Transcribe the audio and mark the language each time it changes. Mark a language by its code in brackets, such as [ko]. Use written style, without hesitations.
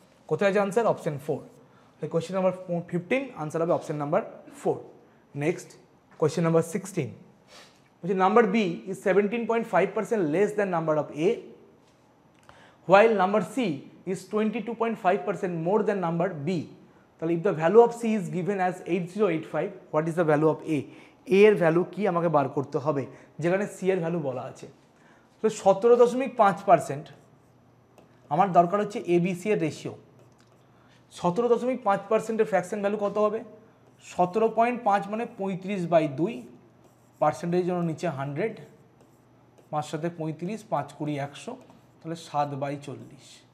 [bn] কোথায় আছে answer, option 4। তাহলে কোয়েশ্চেন নাম্বার 15 আনসার হবে option number 4। [en] next question number 16, [bn] বলছে [en] Number B is 17.5% less than number of A, while number C is 22.5% more than number B. [bn] তাহলে [en] if the value of C is given as 8085, what is the value of A? [bn] A এর value কি আমাকে বার করতে হবে, যেখানে C এর value বলা আছে। তো 17.5% আমার দরকার হচ্ছে ABC এর রেশিও। 17.5%-এর ফ্র্যাকশন ভ্যালু কত হবে, 17.5 মানে 35/2, পার্সেন্টেজের জন্য নিচে 100, 5 সাথে 35, 5 20 100, তাহলে 7/40।